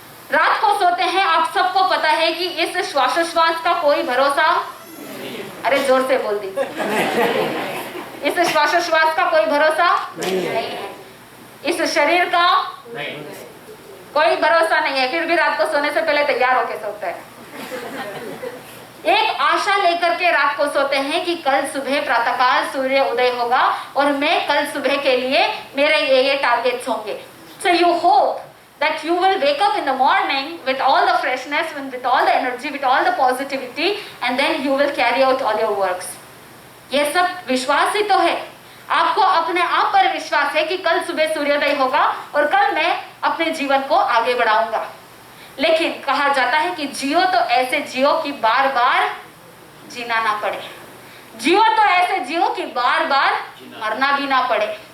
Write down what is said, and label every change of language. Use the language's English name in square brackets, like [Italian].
[Hindi] रात को सोते हैं, आप सबको पता है कि इस श्वासोश्वास का कोई भरोसा, अरे जोर से बोल दी, इस श्वासोश्वास का कोई भरोसा नहीं है, इस शरीर का कोई भरोसा नहीं है, फिर भी रात को सोने से पहले तैयार होके सोते हैं। एक आशा लेकर के रात को सोते हैं कि कल सुबह प्रातःकाल सूर्य उदय होगा और मैं कल सुबह के लिए मेरे ये टारगेट्स होंगे। [English] So you hope that you will wake up in the morning with all the freshness, with all the energy, with all the positivity, and then you will carry out all your works. [Hindi] ये सब विश्वास ही तो है। आपको अपने आप पर विश्वास है कि कल सुबह सूर्योदय होगा और कल मैं अपने जीवन को आगे बढ़ाऊंगा। लेकिन कहा जाता है कि जियो तो ऐसे जियो कि बार बार जीना ना पड़े, जियो तो ऐसे जियो कि बार बार मरना भी ना पड़े।